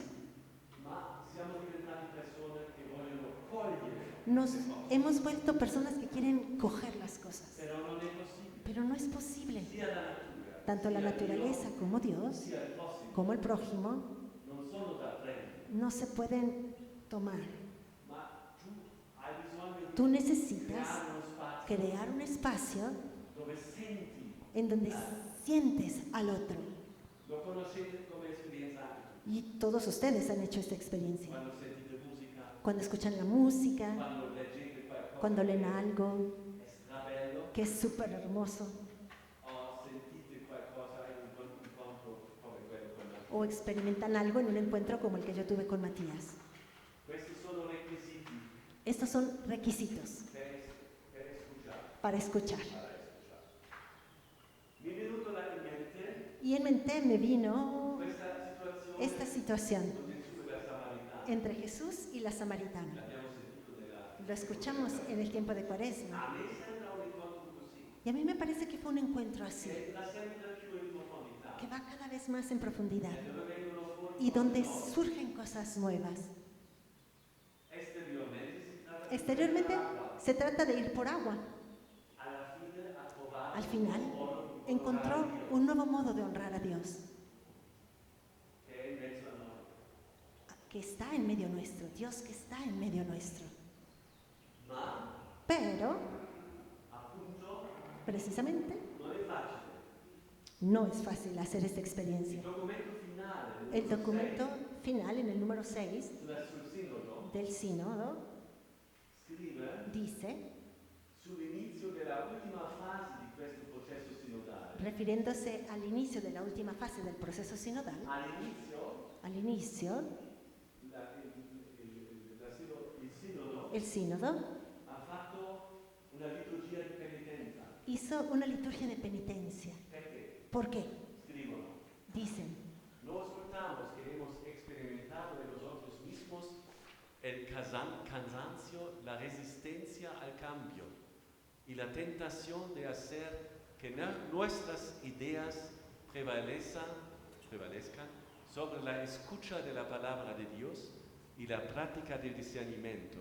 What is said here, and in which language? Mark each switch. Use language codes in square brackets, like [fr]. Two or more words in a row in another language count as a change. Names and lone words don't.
[it] Ma siamo diventati persone che vogliono cogliere, [es] Nos hemos vuelto personas que quieren coger las cosas, [it] però non è possibile. [es] pero no es posible. [it] Sia la natura, [es] Tanto la [it] sia [es] naturaleza como Dios, [it] Dio, sia il prossimo, [es] como el prójimo, [it] non sono da prendere. [es] no se pueden tomar. [it] Ma tu hai bisogno di [es] Tú necesitas [it] creare uno spazio [es] crear un espacio [it] dove senti, [es] en donde sientes al otro. [it] lo conoscete come esperienza anche tu. [es] Y todos ustedes han hecho esta experiencia. [it] Quando sentite musica, [es] Cuando escuchan la música, [it] quando leggete qualcosa [es] cuando leen [it] che [es] algo [it] è strabello, [es] que es súper hermoso, [it] o sentite qualcosa in un incontro come quello con la [es] o experimentan algo en un encuentro como el que yo tuve con Matías. [it] Questi sono requisiti [es] Estos son requisitos [it] per escuchare. [es] para escuchar. [it] Mi è venuto in mente [es] Y en mente me vino [it] questa situazione [es] esta situación [it] con Gesù e la Samaritana. [es] entre Jesús y la samaritana. [it] L'abbiamo sentito nella... [es] Lo escuchamos en el tiempo de Cuaresma. [it] A me sembra un incontro così, [es] Y a mí me parece que fue un encuentro así, [it] che va sempre più in profondità, [es] que va cada vez más en profundidad [it] dove vengono fuori [es] y [it] cose [es] donde [it] nuove. [es] surgen cosas nuevas. [it] Esteriormente si tratta di [es] Exteriormente [it] acqua. [es] se trata de ir por agua. [it] Alla fine ha trovato [es] Al final [it] un modo di [es] encontró [it] onorare Dio, [es] un nuevo modo de honrar a Dios, [it] che è in mezzo a noi. [es] que está en medio nuestro, Dios que está en medio nuestro. [it] Ma [es] Pero, [it] appunto [es] precisamente, [it] non è facile. [es] no es fácil hacer esta [it] Il [es] experiencia. [it] documento finale, [es] El documento final, en el número 6 [it] sul sinodo, [es] del sínodo, [it] scrive [es] dice, [it] sull'inizio della ultima fase di questo processo sinodale. [es] refiriéndose al inicio de la última fase del proceso sinodal, [it] All'inizio [es] al inicio, [it] il sinodo [es] el sínodo [it] ha fatto una liturgia di penitenza. [es] hizo una liturgia de penitencia. [it] Perché? [es] ¿Por qué? [it] Scrivono, [es] Dicen, nos soltamos que hemos experimentado en nosotros mismos el cansancio, la resistencia al cambio y la tentación de hacer que nuestras ideas prevalezcan sobre la escucha de la palabra de Dios y la práctica del discernimiento.